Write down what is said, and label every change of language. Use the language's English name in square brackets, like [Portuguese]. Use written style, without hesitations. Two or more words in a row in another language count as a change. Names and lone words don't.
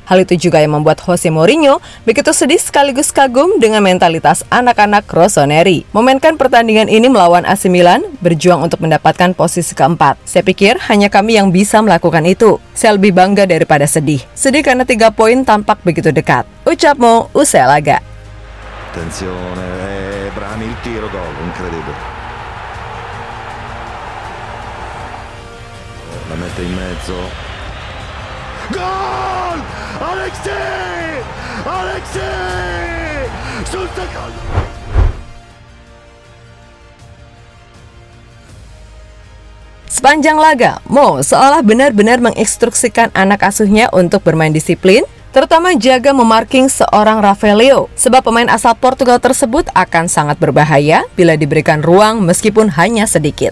[Indonesian] Hal itu juga yang membuat Jose Mourinho begitu sedih sekaligus kagum dengan mentalitas anak-anak Rossoneri. Memainkan pertandingan ini melawan AC Milan, berjuang untuk mendapatkan posisi keempat. Saya pikir hanya kami yang bisa melakukan itu. Saya lebih bangga daripada sedih. Sedih karena 3 poin tampak begitu dekat. Ucap Mo usai laga. [Italian] Attenzione, Brani il tiro, gol, incredibile. La mette in mezzo. Gol! Alexei! Sul secondo. [Indonesian] Sepanjang laga, Mo seolah benar-benar menginstruksikan anak asuhnya untuk bermain disiplin, terutama jaga memarking seorang Rafael Leao, sebab pemain asal Portugal tersebut akan sangat berbahaya bila diberikan ruang meskipun hanya sedikit.